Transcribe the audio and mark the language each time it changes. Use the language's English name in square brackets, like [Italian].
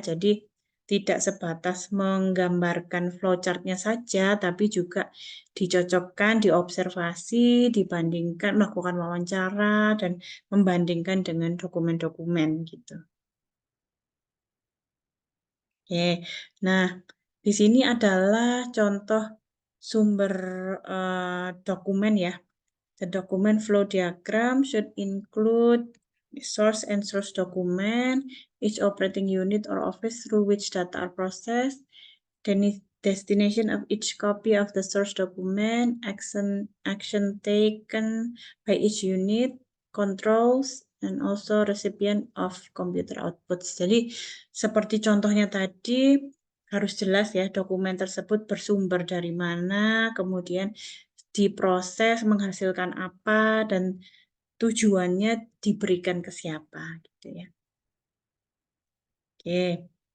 [Indonesian] Jadi tidak sebatas menggambarkan flowchart-nya saja, tapi juga dicocokkan, diobservasi, dibandingkan, melakukan wawancara, dan membandingkan dengan dokumen-dokumen gitu. Oke, nah di sini adalah contoh sumber, dokumen ya. [English] The document flow diagram should include source and source document, each operating unit or office through which data are processed, destination of each copy of the source document, action taken by each unit, controls, and also recipient of computer outputs. [Indonesian] Jadi seperti contohnya tadi harus jelas ya dokumen tersebut bersumber dari mana, kemudian diproses menghasilkan apa, dan tujuannya diberikan ke siapa gitu ya. Oke.